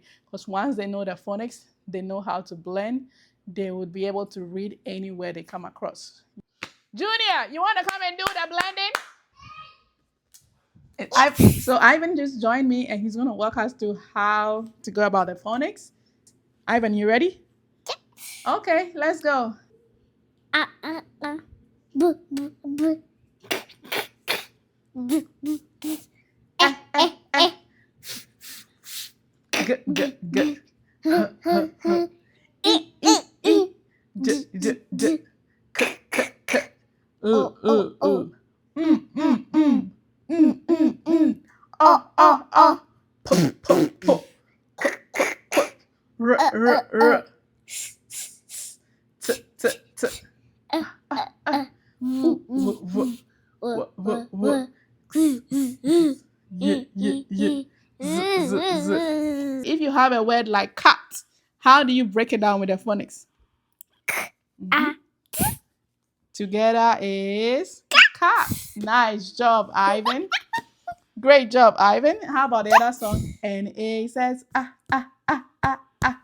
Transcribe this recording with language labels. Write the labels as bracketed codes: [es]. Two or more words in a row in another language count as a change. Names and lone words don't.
[en] Because once they know the phonics, they know how to blend, they would be able to read anywhere they come across. Junior, you want to come and do the blending? So Ivan just joined me, and he's going to walk us through how to go about the phonics. Ivan, you ready? Okay, let's go. B, b, b. B, b, b. G, g, g. H, h, h. E, e, e. J, j, j. K, k, k. Mm. P, p, p. Qu, qu, qu. R, r, r. T, t, t. W, w. W, w, w. Y, y, y. Z, z, z. If you have a word like cat, how do you break it down with the phonics? Together is cat. Nice job, Ivan. Great job, Ivan. How about the other song? And A says ah ah ah ah ah.